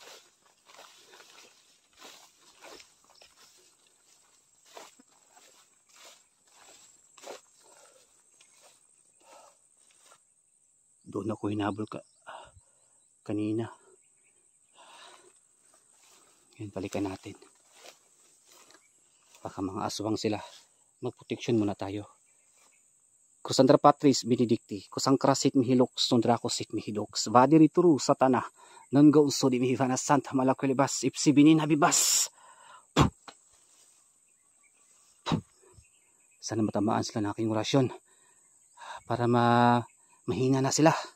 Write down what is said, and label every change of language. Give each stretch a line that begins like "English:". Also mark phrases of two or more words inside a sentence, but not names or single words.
Filipino: Doon ako hinabol kanina. Yan, balikan natin. Baka mga aswang sila. Magproteksyon muna tayo. Kusandra Patris Benedicti, kusang krasit mihilok, sundrako sit mihidoks, vadiri turu satana, nanggo uso di mihivana santa malakulibas, ipsi binin habibas. Sana matamaan sila ng aking orasyon para mahina na sila.